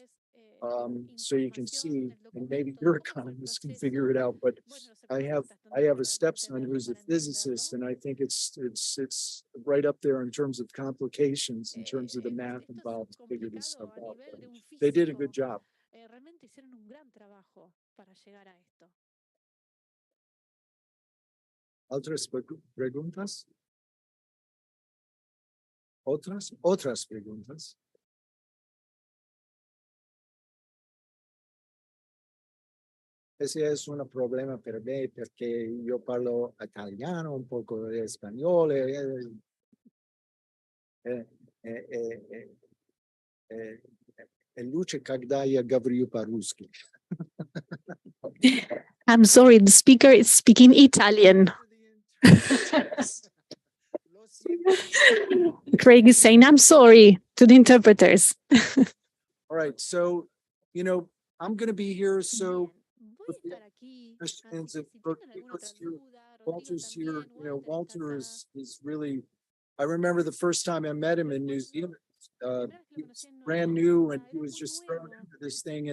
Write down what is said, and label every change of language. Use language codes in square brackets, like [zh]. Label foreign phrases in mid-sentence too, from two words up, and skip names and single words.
[en] So you can see, and maybe your economists can figure it out, but I have a stepson who's a physicist, and I think it's right up there in terms of complications, in terms of the math involved to figure this stuff out. But they did a good job. [es] hicieron un gran trabajo para llegar a esto. ¿Otras preguntas? ¿Otras preguntas? Ese es un problema [it] per me perché io parlo italiano, un poco di spagnolo e Luce [ru] когда я говорю по-русски. [en] I'm sorry, the speaker is speaking Italian. Craig is saying, I'm sorry to the interpreters. All right, so, I'm going to be here, so questions, if Walter's here, Walter is really, I remember the first time I met him in New Zealand, he was brand new and he was just thrown into this thing.